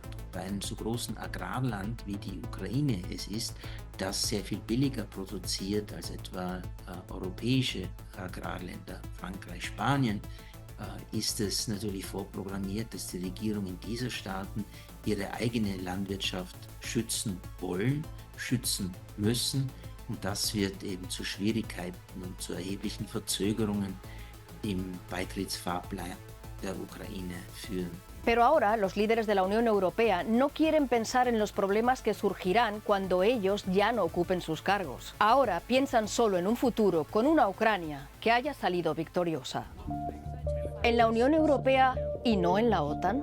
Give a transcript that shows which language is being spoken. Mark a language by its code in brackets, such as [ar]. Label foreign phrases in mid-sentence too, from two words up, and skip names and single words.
[de] Bei einem so großen Agrarland wie die Ukraine es ist, das sehr viel billiger produziert als etwa europäische Agrarländer, Frankreich, Spanien, ist es natürlich vorprogrammiert, dass die Regierungen dieser Staaten ihre eigene Landwirtschaft schützen wollen, schützen müssen, und das wird eben zu Schwierigkeiten und zu erheblichen Verzögerungen im Beitrittsfahrplan der Ukraine führen. [es] Pero ahora los líderes de la Unión Europea no quieren pensar en los problemas que surgirán cuando ellos ya no ocupen sus cargos. Ahora piensan solo en un futuro con una Ucrania que haya salido victoriosa. ¿En la Unión Europea y no en la OTAN?